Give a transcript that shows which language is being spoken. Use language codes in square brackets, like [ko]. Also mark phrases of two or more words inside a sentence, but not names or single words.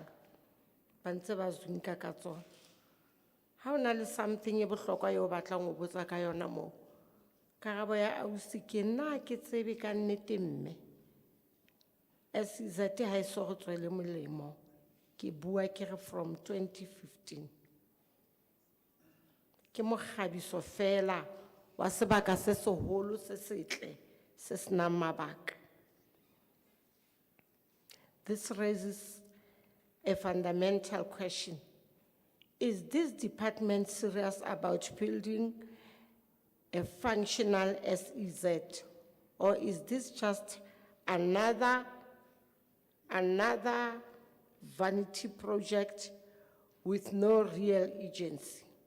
[st] Ba ntse ba zwinka ka tsona. Ha o na le something e bohlokwa eo o batlang ho botsa ka yona moo, Karabo ya ausi ke nna ke tsebe ka nnete mme. SEZ ha e so go tswele molemo. Ke bua ke re from 2015. Ke mokgabiso fela wa sebaka se seholo se setle se senang mabaka. [en] This raises a fundamental question. Is this department serious about building a functional SEZ, or is this just another vanity project with no real agency?